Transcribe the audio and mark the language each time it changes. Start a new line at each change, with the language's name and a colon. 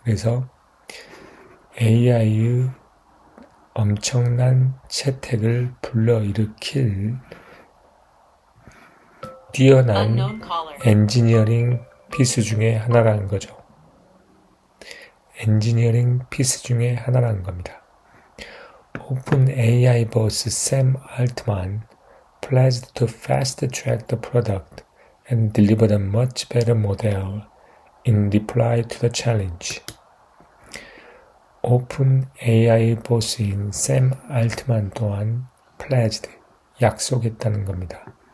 Korean: 그래서 AI의 엄청난 채택을 불러일으킬 뛰어난 엔지니어링 피스 중에 하나라는 거죠. 엔지니어링 피스 중에 하나라는 겁니다.
English: OpenAI boss Sam Altman pledged to fast-track the product and delivered a much better model in reply to the challenge.
Korean: OpenAI 보스인 샘 알트만 또한 pledged, 약속했다는 겁니다.